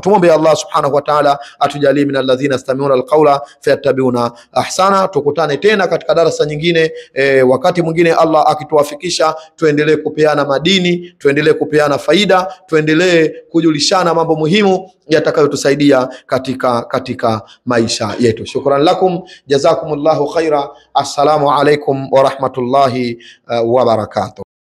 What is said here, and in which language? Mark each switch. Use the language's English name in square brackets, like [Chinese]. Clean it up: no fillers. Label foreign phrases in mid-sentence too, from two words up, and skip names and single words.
[Swahili] Tumombe Allah [Arabic] سبحانه وتعالى [Swahili] atujalie [Arabic] من الذين يستمعون القول فيتبعون أحسنه. [Swahili] Tukutane tena katika darasa nyingine, wakati mwingine Allah akituwafikisha, tuendelee kupeana madini, tuendelee kupeana faida, tuendelee kujulishana mambo muhimu yatakayotusaidia katika maisha yetu. [Arabic] شكرا لكم، جزاكم الله خيرا. السلام عليكم ورحمة الله وبركاته.